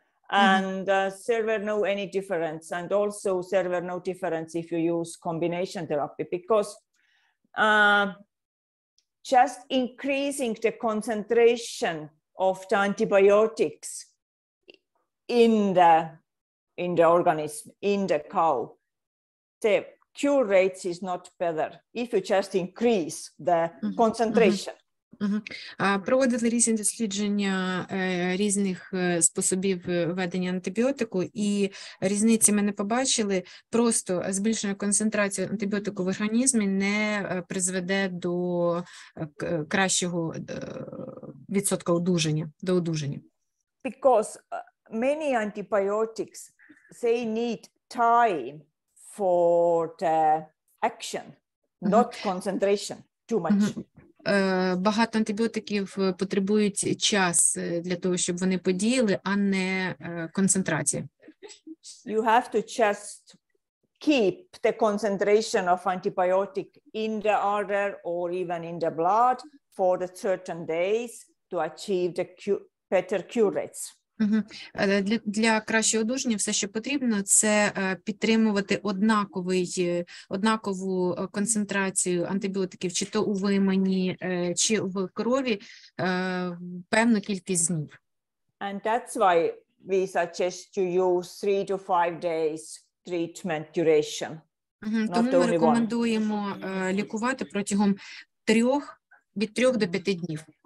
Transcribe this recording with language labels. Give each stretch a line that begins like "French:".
English: And there were no any difference, and also there were no difference if you use combination therapy, because just increasing the concentration of the antibiotics in the organism, in the cow, the cure rates is not better if you just increase the concentration.
Ukrainian: Проводили різні дослідження різних способів введення антибіотику, і різниці ми не побачили. Просто збільшення концентрації антибіотику в організмі не призведе до кращого відсотка одужання, до одужання.
English: Because many antibiotics, they need time for the action, not concentration too much.
Ukrainian: Багато антибіотиків потребують час для того, щоб вони подіяли, а не концентрація.
English: You have to just keep the concentration of antibiotic in the udder or even in the blood for the certain days to achieve the better cure rates.
Ukrainian: Для кращого одужання все, що потрібно, це підтримувати однакову концентрацію антибіотиків, чи то у вимані, чи в крові, певну кількість днів.
English: And that's why we suggest to use 3 to 5 days treatment duration.
Ukrainian: Тому ми рекомендуємо лікувати протягом від 3 до 5 днів.